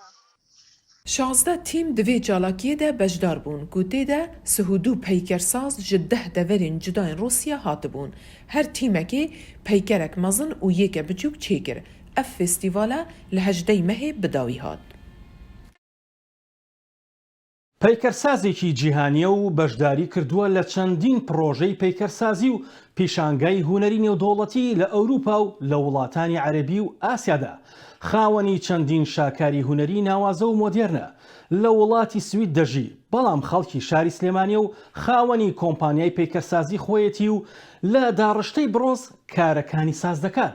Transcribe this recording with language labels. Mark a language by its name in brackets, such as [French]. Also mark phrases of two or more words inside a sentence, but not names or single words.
[Kurdish] 16 tîm di vê çalakiyê de bejdar bûn ku tê de sihûdû peykersaz ji 10 deverên cudayên Rûsya hatibûn. Her tîmekê peykerek mezin û yêke biçûk çêkir. Ev festîvala li 18 mehê bidawî hat. [Central Kurdish] پەیکەرسازێکی جیهانیە و بەشداری کردووە لە چەندین پرۆژەی پەیکەرسازی و پیشانگای هونەری نێودەوڵەتی لە ئەوروپا و لە وڵاتانی عەرەبی و ئاسیادا. خاوەنی چەندین شاکاری هونەری ناوازە و مۆدێرنە لە وڵاتی سوید دەژی، بەڵام خەڵکی شاری سلێمانیە و خاوەنی کۆمپانیای پەیکەرسازی خۆیەتی و لە داڕشتەی برۆنز کارەکانی ساز دەکات.